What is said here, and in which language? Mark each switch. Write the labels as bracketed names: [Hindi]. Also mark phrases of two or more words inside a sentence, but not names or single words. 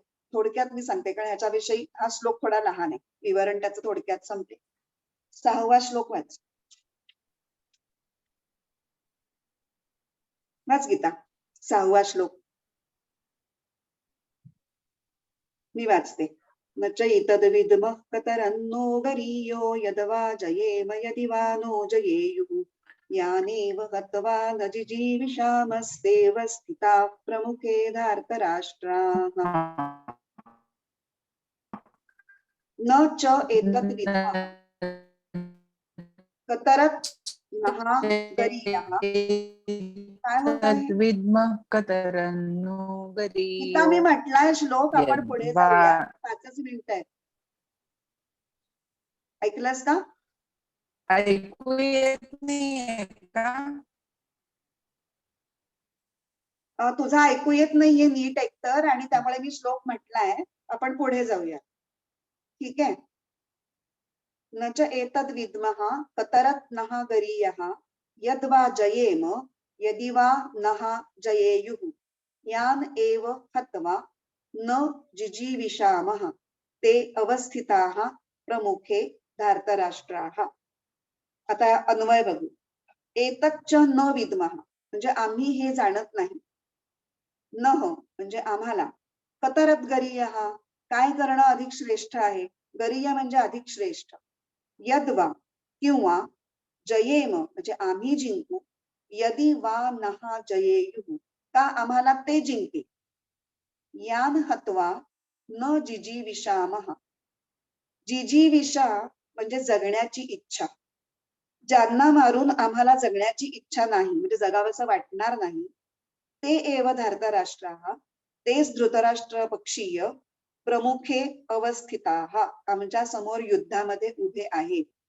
[Marathi] थोडक्यात मी सांगते कारण ह्याच्याविषयी हा श्लोक थोडा लहान आहे. विवरण त्याचं थोडक्यात सांगते. 6वा श्लोक वाच. वाच गीता. 6वा श्लोक मी वाचते. [Sanskrit] न चैतद्विद्मः कतरन्नो गरीयो यदवा जयेम यदि वा नो जयेयुः यानेव हत्वा न जिजीविषामस्तेव स्थिताः प्रमुखे धार्तराष्ट्राः न च एतद्विद्मः कतरत् नः गरीयः. [Marathi] काय होत आहे? [Sanskrit] विद्मः कतरन्नो [Marathi] गीता [Sanskrit] गरीयो [Marathi] मी म्हटलाय श्लोक आपण पुढे [Sanskrit] यद्वा [Marathi] जाऊया. 5च मिनिट आहेत. ऐकलंस का? ऐकू येत नाहीये का? तुझा ऐकू येत नाहीये नीट एकतर आणि त्यामुळे मी श्लोक म्हटलाय. आपण पुढे जाऊया. ठीक आहे. [Sanskrit] न च एतद् विद्मः कतरत् नः गरीयः यद्वा जयेम यदि वा नः जयेयुः यान एव हत्वा न जिजीविषामः ते अवस्थिताः प्रमुखे धार्तराष्ट्राः. [Marathi] आता अन्वय बघू. [Sanskrit] एतच्च न विद्मः [Marathi] म्हणजे आम्ही हे जाणत नाही. नह म्हणजे आम्हाला. [Sanskrit] कतरत गरीयः [Marathi] काय करणं अधिक श्रेष्ठ आहे. गरीय म्हणजे अधिक श्रेष्ठ. यद्वा किंवा जयेम म्हणजे आम्ही जिंकू. [Sanskrit] यदि वा नहा जयेयुः [Marathi] का आम्हाला ते जिंकते. [Sanskrit] यान हत्वा न जिजीविषामः [Marathi] जिजीविषा म्हणजे जगण्याची इच्छा. ज्यांना मारून आम्हाला जगण्याची इच्छा नाही म्हणजे जगावंसं वाटणार नाही [Sanskrit] ते एव धार्तराष्ट्राः [Marathi] तेच धृतराष्ट्र पक्षीय [Sanskrit] प्रमुखे अवस्थिताः [Marathi] आमच्या समोर युद्धामध्ये उभे आहेत.